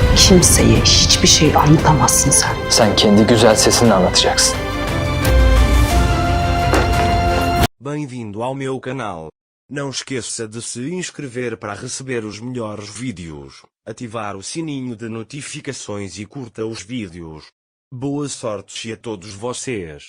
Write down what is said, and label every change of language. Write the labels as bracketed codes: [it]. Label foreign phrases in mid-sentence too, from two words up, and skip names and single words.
[tr] kimseye hiçbir şey anlatamazsın sen. Sen kendi güzel sesinle anlatacaksın. [pt] Bem-vindo ao meu canal. Não esqueça de se inscrever para receber os melhores vídeos, ativar o sininho de notificações e curta os vídeos. Boa sorte a todos vocês.